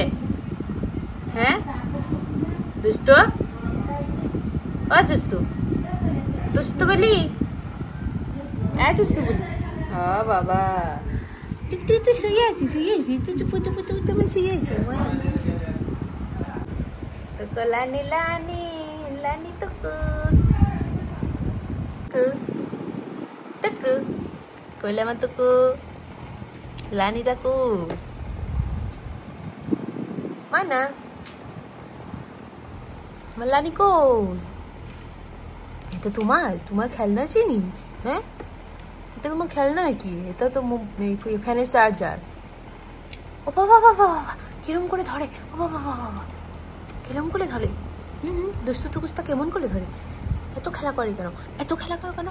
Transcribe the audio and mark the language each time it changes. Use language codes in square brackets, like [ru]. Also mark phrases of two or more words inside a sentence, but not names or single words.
[bn] হ্যাঁ দুষ্ট, ও দুষ্টু, দুষ্টু বলি, এই দুষ্টু বলি। ও বাবা তুই তুই তো শুয়ে আছিস, শুয়ে আছিস তুই, পুতু পুতু তুমি শুয়ে আছিস। তো লানি লানি লানি তো কুস tuku kula man tuku lani taku mana malani ko এটা তোমার খেলনা জিনিস? হ্যাঁ এটা তোমার খেলনা নাকি? এটা তো ফ্যানের চার্জার। ও বাবা বাবা কিরম করে ধরে, ও বাবা বাবা কিরম করে ধরে। দুষ্টু টুকুসটা কেমন করে ধরে? এত খেলা করে কেন, এত খেলা করো কেন?